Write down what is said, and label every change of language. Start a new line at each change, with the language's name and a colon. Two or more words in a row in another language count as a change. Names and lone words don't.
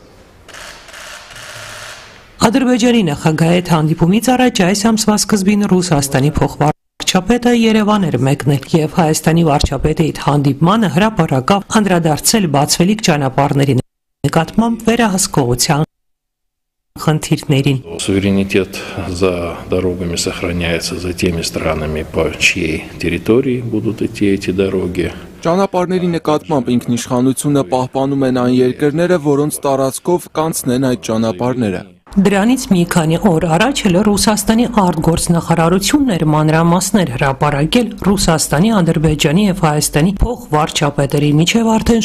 Armenian: Ադրբեջանի նախագահի հետ հանդիպումից առաջ այս ամսվա սկզբին Ռուսաստանի փոխվարչապետը Երևան էր մեկնել եւ Հայաստանի վարչապետի հետ հանդիպմանը հրապարակավ անդրադարձել բացվելիք ճանապարհների նկատմամբ վերահսկողության խնդիրներին։
Russian: Суверенитет за дорогами сохраняется за теми странами, по чьей территории будут идти эти дороги.
Armenian: Ճանապարհների նկատմամբ ինքնիշխանությունը պահպանում են այն երկրները, որոնց տարածքով կանցնեն այդ ճանապարհները։ Դրանից մի քանի օր առաջ էլ Ռուսաստանի արտգործնախարարությունն էր մանրամասներ հրապարակել Ռուսաստանի, Ադրբեջանի եւ Հայաստանի փոխվարչապետերի միջև արդեն